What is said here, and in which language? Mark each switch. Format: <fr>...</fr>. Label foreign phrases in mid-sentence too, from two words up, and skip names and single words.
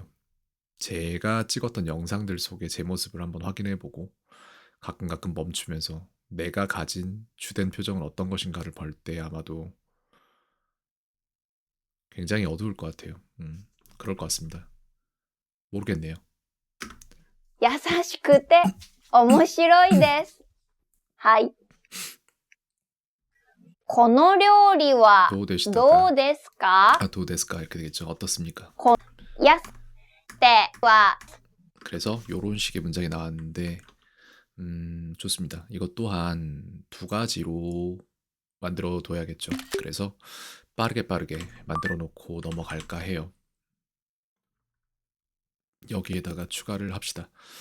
<ko>제가 찍었던 영상들 속에 제 모습을 한번 확인해보고 가끔 멈추면서 내가 가진 주된 표정은 어떤 것인가를 볼 때 아마도 굉장히 어두울 것 같아요. 그럴 것 같습니다. 모르겠네요.</ko> <ja>優しくて面白いです。はい。この料理はどうですかどうですか</ja> <ko>이렇게 되겠죠. 어떻습니까?</ko> <ja>やすては</ja> <ko>그래서 요런 식의 문장이 나왔는데 좋습니다. 이것 또한 두 가지로 만들어 둬야겠죠. 그래서 빠르게 만들어 놓고 넘어갈까 해요. 여기에다가 추가를 합시다.</ko>